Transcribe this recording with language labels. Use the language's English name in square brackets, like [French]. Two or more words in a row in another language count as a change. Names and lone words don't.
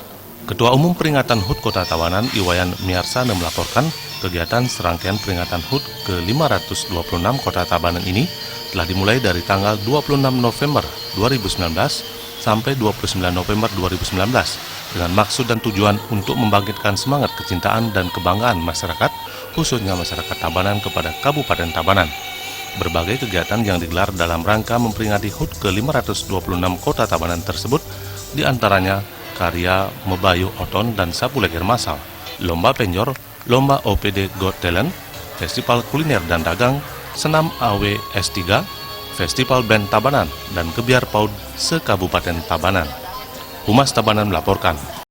[Indonesian] Ketua Umum Peringatan HUT Kota Tabanan, Iwayan Miarsana melaporkan kegiatan serangkaian peringatan HUT ke-526 Kota Tabanan ini telah dimulai dari tanggal 26 November 2019 sampai 29 November 2019 dengan maksud dan tujuan untuk membangkitkan semangat kecintaan dan kebanggaan masyarakat, khususnya masyarakat Tabanan kepada Kabupaten Tabanan. Berbagai kegiatan yang digelar dalam rangka memperingati HUT ke-526 Kota Tabanan tersebut diantaranya karya Mebayu Oton dan Sapu Leger Masal, lomba penjor, lomba OPD Got Talent, festival kuliner dan dagang, senam AW S3, Festival Band Tabanan, dan Kebiar PAUD se-Kabupaten Tabanan. Humas Tabanan melaporkan.